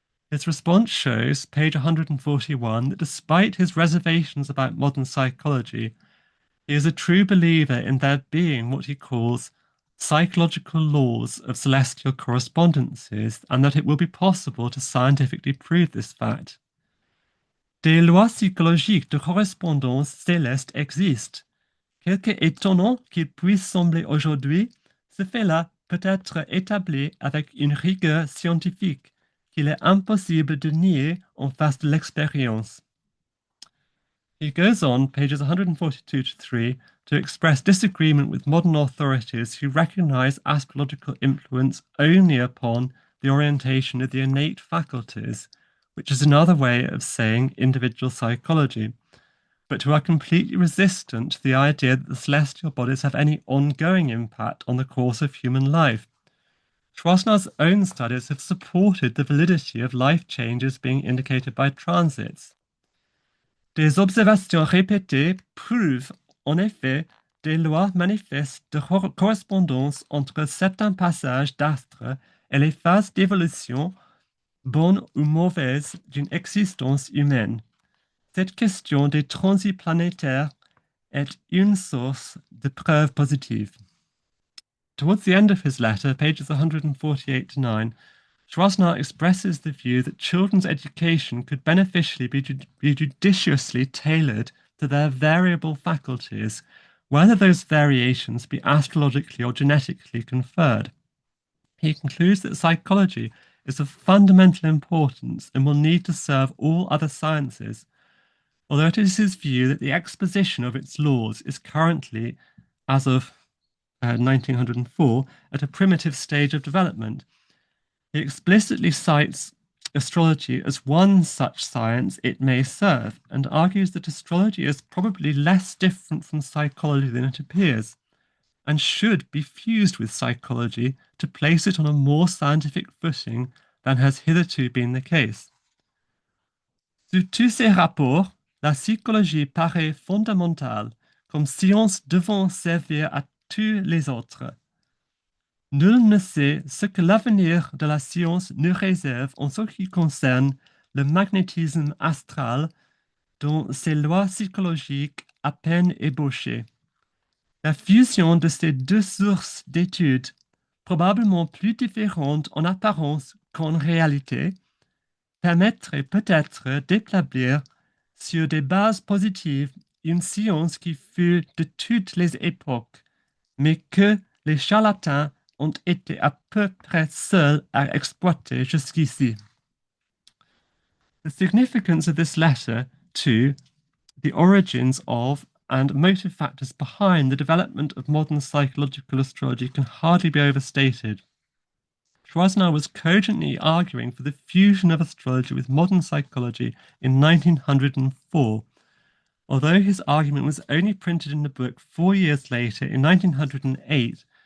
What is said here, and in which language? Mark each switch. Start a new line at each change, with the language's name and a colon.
English: His response shows, page 141, that despite his reservations about modern psychology, he is a true believer in there being what he calls psychological laws of celestial correspondences, and that it will be possible to scientifically prove this fact.
French: Des lois psychologiques de correspondance céleste existent. Quelque étonnant qu'il puisse sembler aujourd'hui, ce fait-là peut être établi avec une rigueur scientifique qu'il est impossible de nier en face de l'expérience.
English: He goes on, pages 142 to 3, to express disagreement with modern authorities who recognize astrological influence only upon the orientation of the innate faculties, which is another way of saying individual psychology, but who are completely resistant to the idea that the celestial bodies have any ongoing impact on the course of human life. Chouinard's own studies have supported the validity of life changes being indicated by transits.
French: Des observations répétées prouvent en effet des lois manifestes de correspondance entre certains passages d'astres et les phases d'évolution, bonnes ou mauvaises, d'une existence humaine. Cette question des transits planétaires est une source de preuves positives.
English: Towards the end of his letter, pages 148 to 9, Chouinard expresses the view that children's education could beneficially be judiciously tailored to their variable faculties, whether those variations be astrologically or genetically conferred. He concludes that psychology is of fundamental importance and will need to serve all other sciences, although it is his view that the exposition of its laws is currently, as of 1904, at a primitive stage of development. He explicitly cites astrology as one such science it may serve, and argues that astrology is probably less different from psychology than it appears, and should be fused with psychology to place it on a more scientific footing than has hitherto been the case.
French: Sous tous ces rapports, la psychologie paraît fondamentale, comme science devant servir à tous les autres. Nul ne sait ce que l'avenir de la science nous réserve en ce qui concerne le magnétisme astral dont ces lois psychologiques à peine ébauchées. La fusion de ces deux sources d'études, probablement plus différentes en apparence qu'en réalité, permettrait peut-être d'établir sur des bases positives une science qui fut de toutes les époques, mais que les charlatans ont été à peu près seuls à exploiter jusqu'ici.
English: The significance of this letter to the origins of and motive factors behind the development of modern psychological astrology can hardly be overstated. Schwarzner was cogently arguing for the fusion of astrology with modern psychology in 1904, although his argument was only printed in the book 4 years later in 1908.